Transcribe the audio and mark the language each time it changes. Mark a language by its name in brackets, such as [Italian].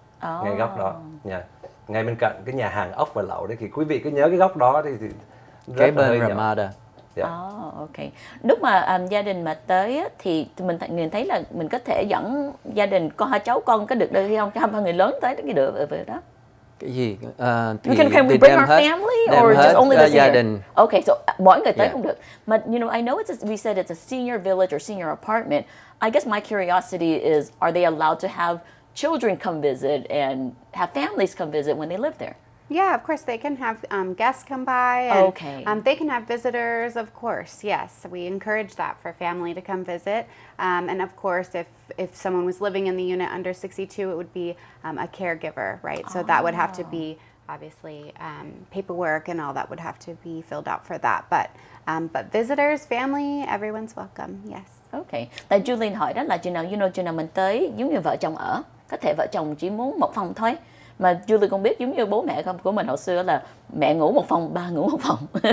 [Vietnamese] Ngay góc đó nha, ngay bên cạnh cái nhà hàng ốc và lẩu đấy, thì quý vị cứ nhớ cái góc đó thì cái bên Ramada. [English] Yeah. Oh, ok. [Vietnamese] Lúc mà gia đình mà tới á, thì mình thấy là mình có thể dẫn gia đình con hai cháu con có được đi không? Cho hai người lớn tới cái được về đó. Cái gì? [English] Can we bring our family or just only the [Vietnamese] gia [English] senior? [Vietnamese] đình. Okay, so mỗi người tới [English] Yeah. [Vietnamese] cũng được. [English] But you know, I know we said it's a senior village or senior apartment. I guess my curiosity is, are they allowed to have children come visit and have families come visit when they live there? Yeah, of course, they can have guests come by, and Okay. They can have visitors, of course. Yes, we encourage that for family to come visit. And of course, if someone was living in the unit under 62, it would be a caregiver, right? So that would have to be, obviously, paperwork and all that would have to be filled out for that. But visitors, family, everyone's welcome, yes. Okay. [Vietnamese] Tại Julian hỏi đó là chừng nào mình tới giống như vợ chồng ở, có thể vợ chồng chỉ muốn một phòng thôi. Mà Julie cũng biết giống như bố mẹ của mình hồi xưa là mẹ ngủ một phòng, ba ngủ một phòng.